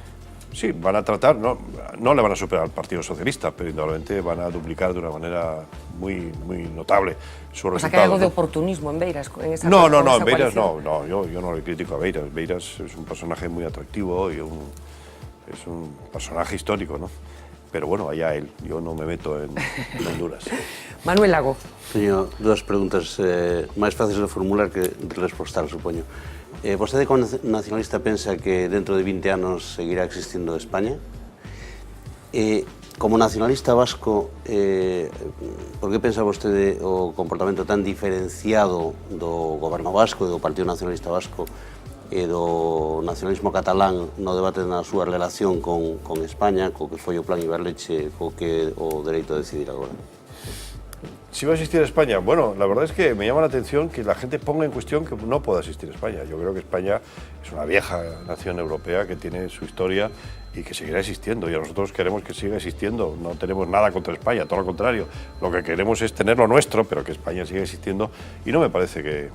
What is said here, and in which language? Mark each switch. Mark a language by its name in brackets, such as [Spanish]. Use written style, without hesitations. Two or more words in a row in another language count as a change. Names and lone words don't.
[Spanish] Sí, van a tratar, no le van a superar al Partido Socialista, pero indudablemente van a duplicar de una manera muy notable su resultado. O sea, que hay algo de oportunismo en Beiras. En esa no, en Beiras no, yo no le critico a Beiras. Beiras es un personaje muy atractivo y es un personaje histórico, ¿no? Pero bueno, allá él, yo no me meto en Honduras. Manuel Lago. [Galician] Teño dúas preguntas máis fáciles de formular que de respostar, supoño. Vostede como nacionalista pensa que dentro de 20 anos seguirá existindo España? Como nacionalista vasco, por que pensa vostede o comportamento tan diferenciado do goberno vasco e do Partido Nacionalista Vasco e do nacionalismo catalán no debate na súa relación con España, co que foi o plan Iberleche, co que o dereito a decidir agora? [Spanish] Si va a existir España, bueno, la verdad es que me llama la atención que la gente ponga en cuestión que no pueda existir España. Yo creo que España es una vieja nación europea que tiene su historia y que seguirá existiendo, y nosotros queremos que siga existiendo. No tenemos nada contra España, todo lo contrario. Lo que queremos es tener lo nuestro, pero que España siga existiendo, y no me parece que...